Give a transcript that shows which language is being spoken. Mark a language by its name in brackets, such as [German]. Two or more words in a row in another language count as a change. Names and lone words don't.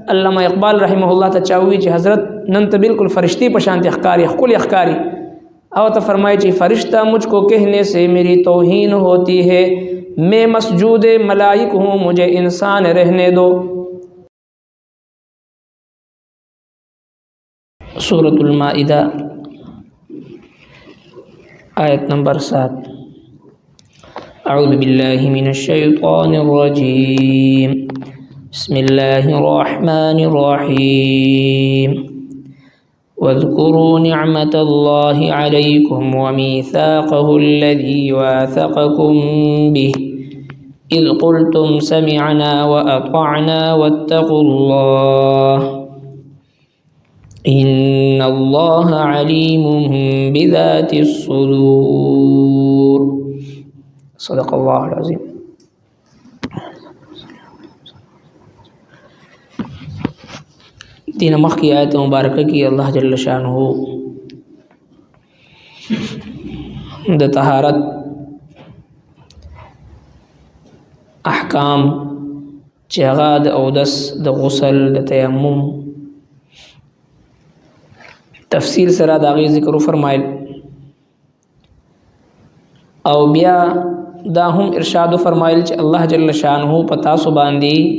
[Pashto] علامہ اقبال [Arabic] رحمہ اللہ [Pashto] ته چاوي چې حضرت نن ته بالکل فرشتي په شان ښکاری خپل ښکاری او ته فرمایي چې [Urdu] فرشتہ مجھ کو کہنے سے میری توہین ہوتی ہے میں مسجود ملائک ہوں مجھے انسان رہنے دو. سورة المائدہ آیت نمبر 7. [Arabic] اعوذ باللہ من الشیطان الرجیم بسم الله الرحمن الرحيم واذكروا نعمة الله عليكم وميثاقه الذي واثقكم به إذ قلتم سمعنا وأطعنا واتقوا الله إن الله عليم بذات الصدور. صدق الله العظيم. [Pashto] دین مخ کی آیت مبارکہ کی [Arabic] اللہ جل شانہ [Pashto] د طہارت احکام چې هغه د اودس د غسل د تیمم تفصیل سره د هغې ذکر فرمایل او بیا دا هم ارشاد فرمایل چې [Arabic] الله جل شانہ [Pashto] په تاسو باندې